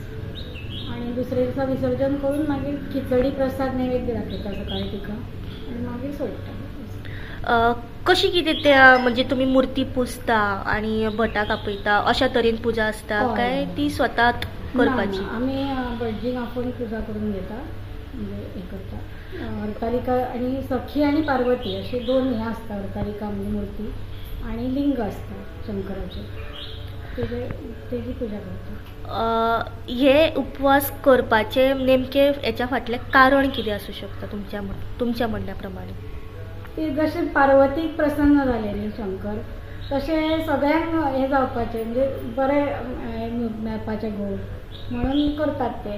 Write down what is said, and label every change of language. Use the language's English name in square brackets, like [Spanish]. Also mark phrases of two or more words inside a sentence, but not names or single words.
[Konkani] आणि दुसऱ्या दिसा विसर्जन करून मागीर खिचडी प्रसाद नैवेद्य दाखयता सकाळी तिका आणि मागीर सोडटा. कशी कितें त्या म्हणजे तुम्ही मूर्ती पुजता आणि भटाक आपयता अशा तरेन पुजा असता काय ती स्वता करपाची? आमी भटजीक आपोवन पुजा करून घेता, म्हणजे हे करता. हरतालिका आणि सखी आणि पार्वती असे 2 हे असता. हरतालिका म्हणजे मूर्ती आणि लिंग असता शंकराचे, तेजी पूजा करता. हे उपवास करपाचे नेमके याच्या फाटलें कारण कितें आसूं शकता तुमच्या म्हणण्याप्रमाणे? ते जशें पार्वतीक प्रसन्न जाले न्ही शंकर, तशें सगळ्यांक हे जावपाचें म्हणजे बरें मेळपाचें गोड म्हणून करतात ते.